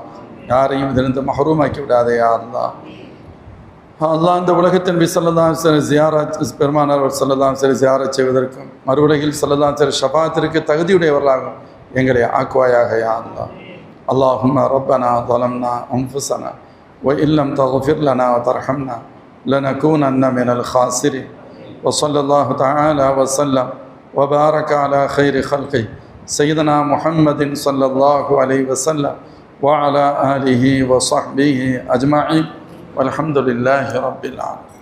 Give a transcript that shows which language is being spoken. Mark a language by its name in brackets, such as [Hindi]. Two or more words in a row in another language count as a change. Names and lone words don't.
[Tamil] யாரையும் இதிலிருந்து மஹ்ரூமாக்கி விடாதே [Arabic] يا الله. [Tamil] அல்லாஹ், இந்த உலகத்தின் நபி [Arabic] صلى الله عليه وسلم [Tamil] ஜியாரத் பெருமானார் [Arabic] صلى الله عليه وسلم [Tamil] ஜியாரத் செய்வதற்கும் மறுவுலகில் [Arabic] صلى الله عليه وسلم [Tamil] ஷஃபாஅத்திற்கு தகுதியுடையவர்களாகும் எங்களை ஆக்குவாயாக [Arabic] يا الله. اللهم ربنا ظلمنا أنفسنا وإن لم تغفر لنا وترحمنا لنكونن من الخاسرين وصلى الله تعالى وسلم وبارك على خير خلقه سيدنا محمد صلى الله عليه وسلم وعلى آله وصحبه أجمعين والحمد لله رب العالمين.